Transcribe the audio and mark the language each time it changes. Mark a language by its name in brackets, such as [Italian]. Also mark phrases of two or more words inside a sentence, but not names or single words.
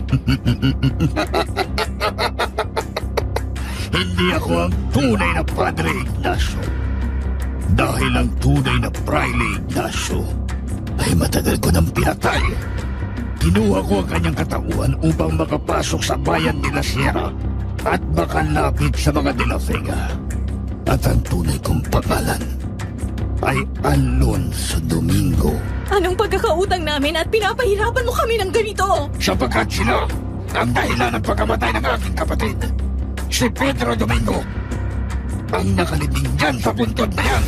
[Filipino] Hindi ako ang tunay na Padre Ignacio. Dahil ang tunay na Praile Ignacio ay matagal ko nang pinatay. Kinuha ko ang kanyang katauhan upang makapasok sa bayan de la Sierra at makalapit sa mga de la Vega. At ang tunay kong pangalan ay Alonso Domingo. Anong pagkakautang namin at pinapahirapan mo kami ng ganito? Sapagkat sila ang dahilan ng pagkamatay ng aking kapatid, si Pedro Domingo. Ang nakalibing dyan sa puntod na yan.